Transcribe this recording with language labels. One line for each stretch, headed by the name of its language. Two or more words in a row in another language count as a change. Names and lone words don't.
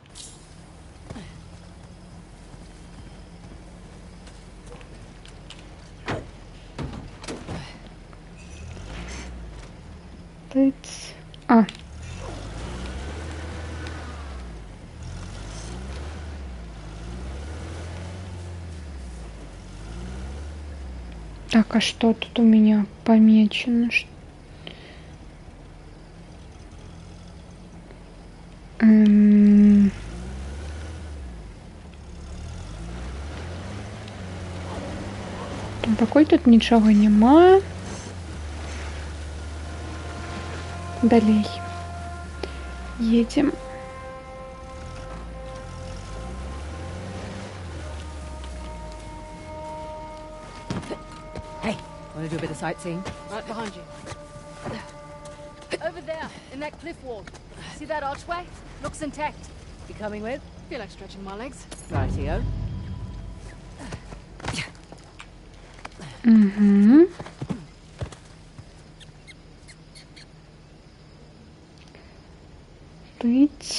Russian: Тыц. А. Так, а что тут у меня помечено?
Ukrainian: Такой тут нічого нема.
Belarusian: Далей.
Russian: Едем.
English: Hey, wanna do a bit of sightseeing? Right behind you. Over there, in that cliff wall. See that archway? Looks intact. You coming with? Feel like stretching my legs. Rightio. Угу.
Russian: Быть.